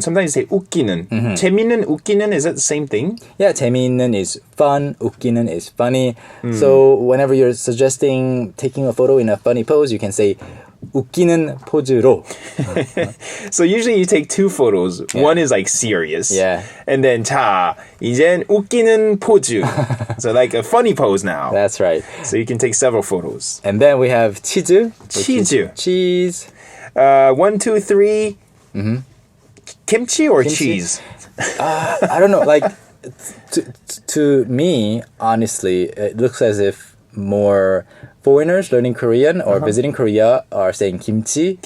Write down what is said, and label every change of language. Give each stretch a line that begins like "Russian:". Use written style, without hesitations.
English: Sometimes you say 웃기는. 재미있는, 웃기는, is that the same thing? Yeah, 재미있는 is fun, 웃기는 is funny. So whenever you're suggesting taking a photo in a funny pose, you can say
Korean: 웃기는 포즈로.
English: So usually you take two photos. One is like serious. Yeah.
Korean: And then 자, 이젠 웃기는 포즈.
English: So like a funny pose now. That's right. So you can take several photos. And then we have 치즈. which is
Korean: 치즈.
English: Cheese. 1, 2, 3. Kimchi or Kimchi? cheese? I don't know. Like to me, honestly, it looks as if more foreigners learning Korean or visiting Korea are saying kimchi,